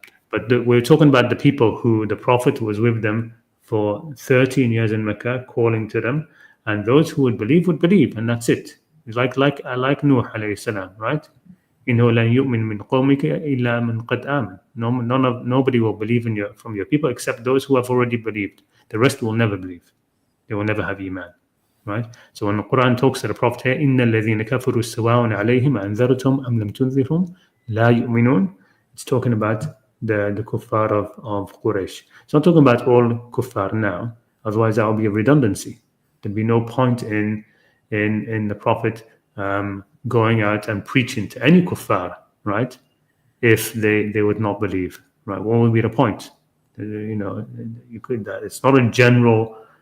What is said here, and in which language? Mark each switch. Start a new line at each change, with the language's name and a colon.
English: But we're talking about the people who the Prophet was with them for 13 years in Mecca, calling to them, and those who would believe, and that's it. It's like Nuh alayhi salam, right?
Arabic: إِنَّهُ لَنْ يُؤْمِنْ مِنْ قَوْمِكَ إِلَّا مَنْ قَدْ آمَنَ.
English: Nobody will believe from your people except those who have already believed. The rest will never believe. They will never have iman, right? So when the Quran talks to the Prophet here,
Arabic: إِنَّ الَّذِينَ كَفَرُوا سَوَاءٌ عَلَيْهِمْ أَنذَرْتُمْ أَمْ لَمْ تُنذِرْهُمْ لَا يُؤْمِنُونَ.
English: It's talking about the kuffar of Quraysh. It's not talking about all kuffar now. Otherwise, that would be a redundancy. There'd be no point in the Prophet going out and preaching to any kuffar, right? If they would not believe, right? What would be the point? You could that. It's not a general